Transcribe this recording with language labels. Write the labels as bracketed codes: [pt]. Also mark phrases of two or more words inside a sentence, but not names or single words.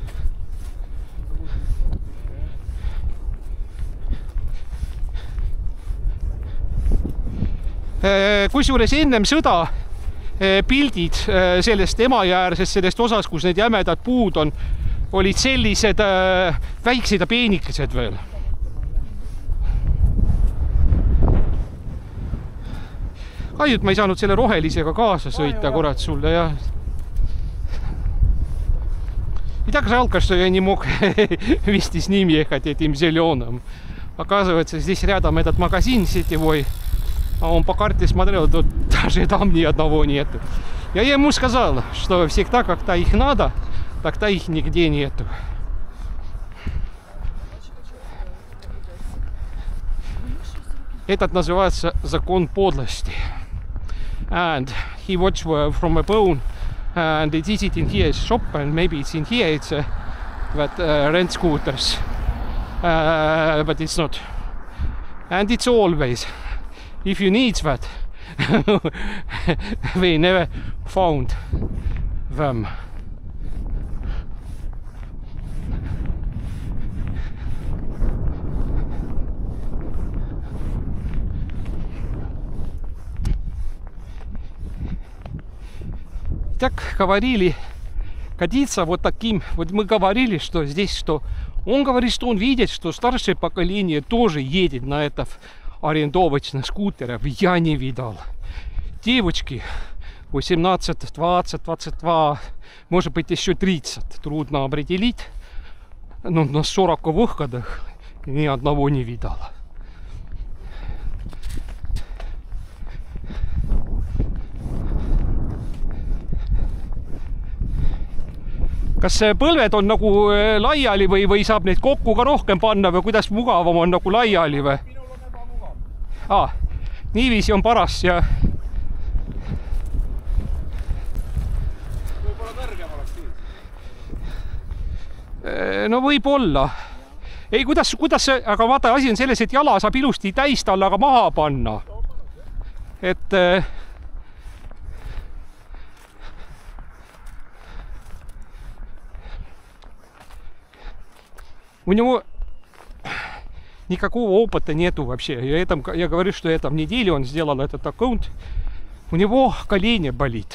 [et] Kusjuures ennem sõda pildid sellest Emajäärsest, sellest osas, kus need jämedad puud on, olid sellised väiksed ja peenikesed veel. Kahjut ma ei saanud selle rohelisega kaasa sõita, kurat sulle, jah. [ru] И так жалко, что я не мог вести с ним ехать этим зеленым. Оказывается, здесь рядом этот магазин сетевой. А он по карте смотрел, тут даже там ни одного нету. Я ему сказал, что всегда как-то их надо, так-то их нигде нету. Этот называется закон подлости. [en] And he watched from a phone and it is it in here shop and maybe it's in here it's rent scooters. But it's not. And it's always. If you need that, we never found them. [ru] Так говорили, годится вот таким. Вот мы говорили, что здесь, что он говорит, что он видит, что старшее поколение тоже едет на это арендовочных скутеров. Я не видал. Девочки 18, 20, 22, может быть еще 30. Трудно определить. Но на 40 выходах ни одного не видал. [et] Kas põlved on nagu laiali või saab neid kokku ka rohkem panna või kuidas mugavam on nagu laiali või? Minul on ebamugav. Niiviisi on paras ja... Võib-olla kõrgem oleks siis? No võib-olla. Ei, kuidas, aga vaata, asi on selles, et jala saab ilusti täistallaga maha panna. Et... [ru] У него никакого опыта нету вообще. Я говорю, что в неделю он сделал этот аккаунт. У него колени болит.